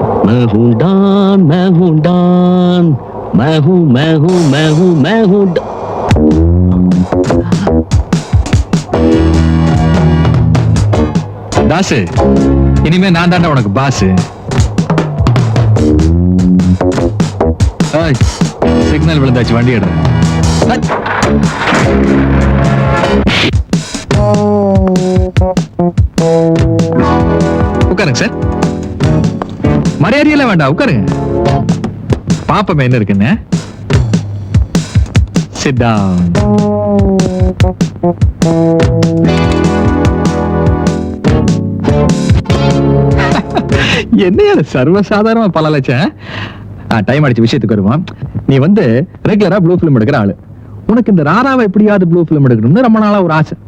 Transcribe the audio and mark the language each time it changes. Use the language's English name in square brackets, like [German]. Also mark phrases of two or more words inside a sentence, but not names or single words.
[Hindi] मैं हूँ डॉन, मैं हूँ डॉन, मैं हूँ मैं हूँ मैं हूँ मैं हूँ [Tamil] தாசு, இனிமே நான் தாண்டா உனக்கு பாஸ். சிக்னல் விழுந்தாச்சு, வண்டி எடு. உட்காருங்க சார். மரியாதையெல்லாம் வேண்டாம், உட்காருங்க. பாப்பமே என்ன இருக்குன்னு. [English] Sit down. [Tamil] என்ன சர்வசாதாரணமா பல லட்சம். டைம் அடிச்ச விஷயத்துக்கு வருவோம். நீ வந்து ரெகுலரா [English] blue film [Tamil] எடுக்கிற ஆளு. உனக்கு இந்த ராராவை எப்படியாவது [English] blue film [Tamil] எடுக்கணும்னு ரொம்ப நாளா ஒரு ஆசை.